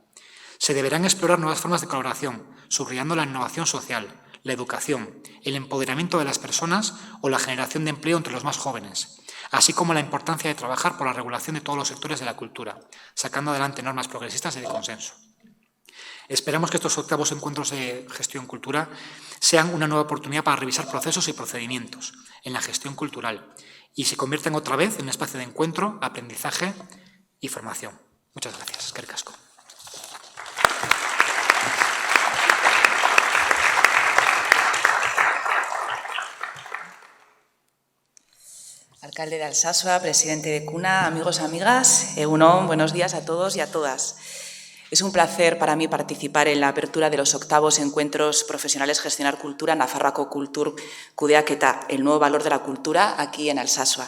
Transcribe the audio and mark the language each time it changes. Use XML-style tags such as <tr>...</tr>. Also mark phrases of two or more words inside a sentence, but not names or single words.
<es>Se deberán explorar nuevas formas de colaboración, subrayando la innovación social, la educación, el empoderamiento de las personas o la generación de empleo entre los más jóvenes, así como la importancia de trabajar por la regulación de todos los sectores de la cultura, sacando adelante normas progresistas y de consenso. Esperamos que estos 8º encuentros de gestión cultura sean una nueva oportunidad para revisar procesos y procedimientos en la gestión cultural y se conviertan otra vez en un espacio de encuentro, aprendizaje y formación. Muchas gracias.</es> <eu>Eskerrik asko.</eu> <es>Alcalde de Alsasua, presidente de CUNA, amigos, amigas,</es> <eu>egun on,</eu> <es>buenos días a todos y a todas. Es un placer para mí participar en la apertura de los 8º encuentros profesionales Gestionar Cultura,</es> <eu>Nafarroako Kultur Kudeaketa,</eu> <es>el nuevo valor de la cultura, aquí en Alsasua.</es>